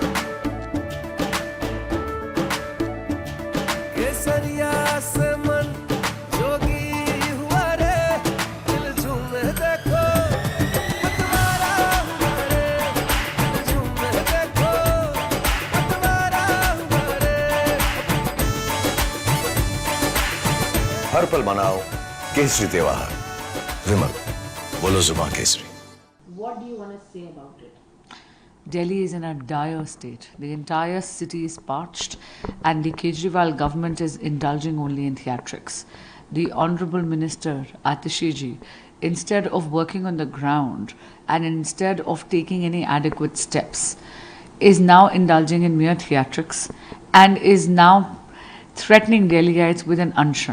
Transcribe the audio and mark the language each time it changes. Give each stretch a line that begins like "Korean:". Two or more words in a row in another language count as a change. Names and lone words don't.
Hindi: केसरिया से मन जोगी हुआ रे, दिल झूमे देखो पतवारा हुआ रे, दिल झूमे देखो पतवारा हुआ रे। हर पल मनाओ केसरी त्योहार। विमल, बोलो जुबान केसरी।
English: What do you want to say about it? Delhi is in a dire state. The entire city is parched, and the Kejriwal government is indulging only in theatrics. The Honorable Minister Atishi ji, instead of working on the ground and instead of taking any adequate steps, is now indulging in mere theatrics and is now threatening Delhiites with an unshan.